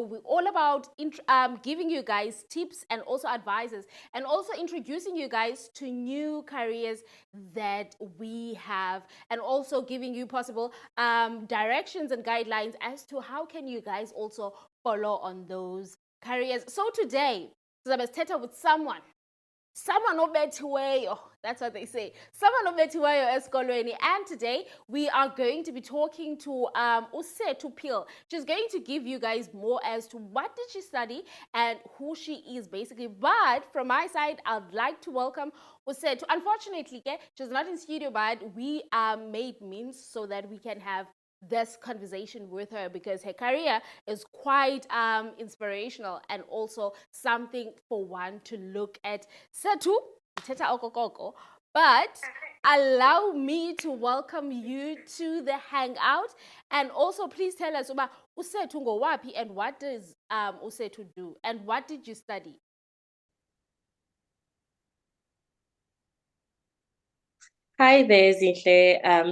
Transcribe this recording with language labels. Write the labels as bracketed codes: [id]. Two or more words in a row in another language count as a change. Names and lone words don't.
[en] We're all about giving you guys tips and also advices and also introducing you guys to new careers that we have and also giving you possible directions and guidelines as to how can you guys also follow on those careers. So today, [xh] sizabe sithetha [en] with someone obethiweyo, that's what they say. Someone [xh] obethiweyo esikolweni. [en] And today we are going to be talking to Usethu Pil. She's going to give you guys more as to what did she study and who she is basically. But from my side, I'd like to welcome Usethu. Unfortunately, she's not in studio, but we made means so that we can have this conversation with her because her career is quite inspirational and also something for one to look at. [xh] Sethu, teta okokoko, [en] but allow me to welcome you to the Hangout and also please tell us about Usethu ngowaphi and what does Usethu do and what did you study? Hi there, Zinhle.